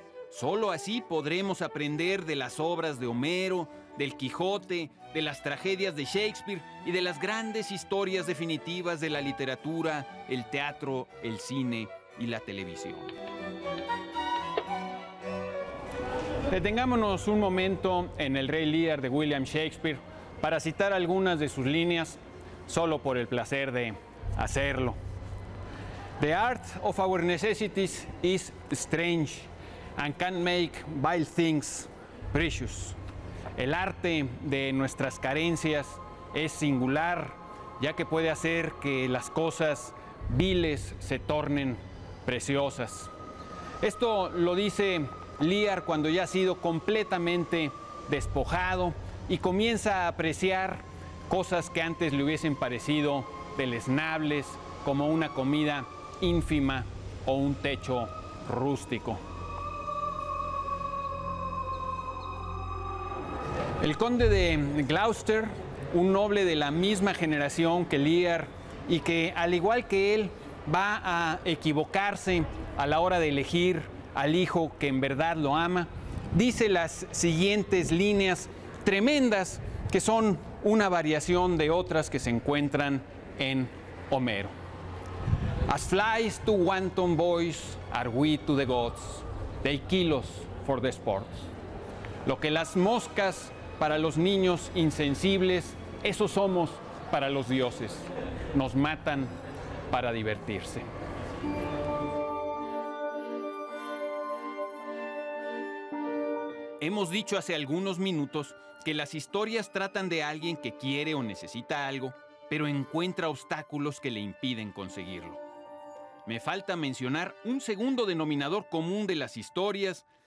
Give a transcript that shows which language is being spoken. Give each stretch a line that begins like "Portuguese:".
Spanish: Solo así podremos aprender de las obras de Homero, del Quijote, de las tragedias de Shakespeare y de las grandes historias definitivas de la literatura, el teatro, el cine y la televisión. Detengámonos un momento en El Rey Lear de William Shakespeare para citar algunas de sus líneas, solo por el placer de hacerlo.
English: The art of our necessities is strange and can make vile things precious.
Spanish: El arte de nuestras carencias es singular, ya que puede hacer que las cosas viles se tornen preciosas. Esto lo dice Lear cuando ya ha sido completamente despojado y comienza a apreciar cosas que antes le hubiesen parecido deleznables, como una comida ínfima o un techo rústico. El conde de Gloucester, un noble de la misma generación que Lear y que, al igual que él, va a equivocarse a la hora de elegir al hijo que en verdad lo ama, dice las siguientes líneas tremendas que son una variación de otras que se encuentran en Homero.
English: As flies to wanton boys are we to the gods, they kill us for the sport.
Spanish: Lo que las moscas para los niños insensibles, eso somos para los dioses. Nos matan para divertirse. Hemos dicho hace algunos minutos que las historias tratan de alguien que quiere o necesita algo, pero encuentra obstáculos que le impiden conseguirlo. Me falta mencionar un segundo denominador común de las historias